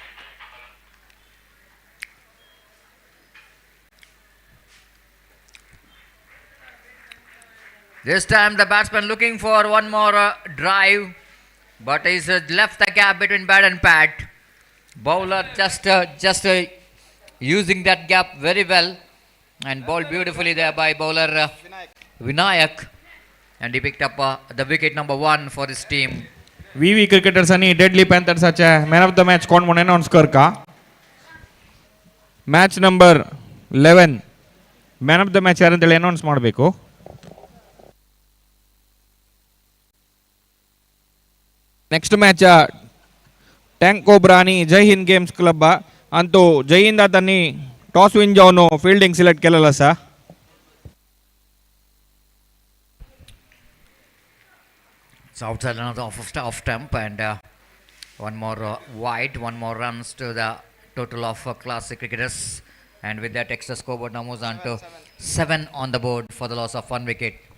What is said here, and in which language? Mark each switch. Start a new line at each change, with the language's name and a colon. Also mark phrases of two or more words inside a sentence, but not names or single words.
English: This time the batsman looking for one more drive, but he's left the gap between bat and pad. Bowler just using that gap very well, and bowled beautifully there by bowler Vinayak, and he picked up the wicket number 1 for his team.
Marathi: व्ही क्रिकेटर्स आणि डेडली पॅन्थर्सच्या
English: man of the match
Marathi: कोण म्हणून अनाउन्स कर का?
English: match number 11 man of the match
Kannada: ಯಾರಂತೇಳಿ ಅನೌನ್ಸ್ ಮಾಡಬೇಕು.
English: next match
Marathi: ಟ್ಯಾಂಕ್ कोब्रानी जय हिंद गेम्स क्लब अंतू जय हिंद त्यांनी
English: toss win
Marathi: जाऊन
English: fielding select
Marathi: केलेलं असा.
English: It's outside another off stump, and one more wide, one more runs to the total of Classic cricketers, and with that extra scoreboard now moves on to 7 on the board for the loss of 1 wicket.